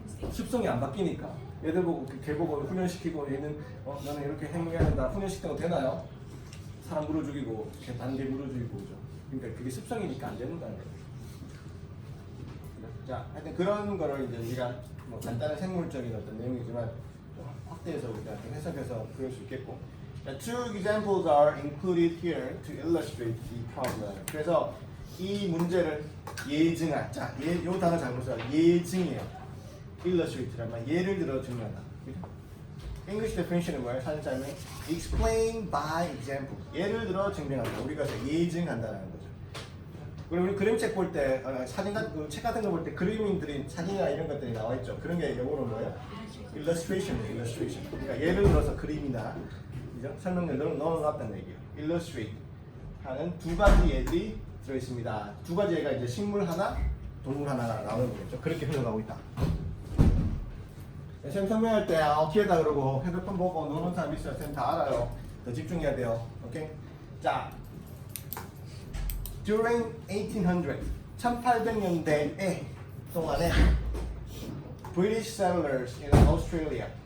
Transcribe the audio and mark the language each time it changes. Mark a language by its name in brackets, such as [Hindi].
[Korean] 습성이 안 바뀌니까 얘들 보고 개 보고 훈련시키고 얘는 나는 이렇게 행동해야 된다 훈련시키는 거 되나요? 사람 물어 죽이고 다른 개 물어 죽이고 그죠? 그러니까 그게 습성이니까 안 된다는 거예요. 자, 하여튼 그런 거를 이제 우리가 뭐 간단한 생물적인 어떤 내용이지만 좀 확대해서 우리가 좀 해석해서 그럴 수 있겠고. 자, [English] two examples are included here to illustrate the problem. [Korean] 그래서 이 문제를 예증한. 자, 요 단어 잘 보세요. 예증이에요. illustrate란 말. 예를 들어 증명하다. English definition은 뭐예요? 사진 짜면 [English] explain by example. [Korean] 예를 들어 증명한다. 우리가 예증한다는 거죠. 그리고 우리 그림책 볼 때 사진 같은 책 같은 거 볼 때 그림들이 사진이나 이런 것들이 나와 있죠. 그런 게 영어로 뭐예요? illustration이에요. illustration. 그러니까 예를 들어서 그림이나 그죠? 설명을 넣어놨다는 얘기예요. illustrate 하는 두 가지 예들이 들어 있습니다. 두 가지 예가 이제 식물 하나, 동물 하나 나오는 거겠죠. 그렇게 흘러가고 있다. 쌤 설명할 때 기회다 그러고 핸드폰 보고 노는 사람 있어요. 쌤 다 알아요. 더 집중해야 돼요. 오케이? [English] 자, during 1800, [Korean] 1800년대에 동안에 [English] British settlers in Australia.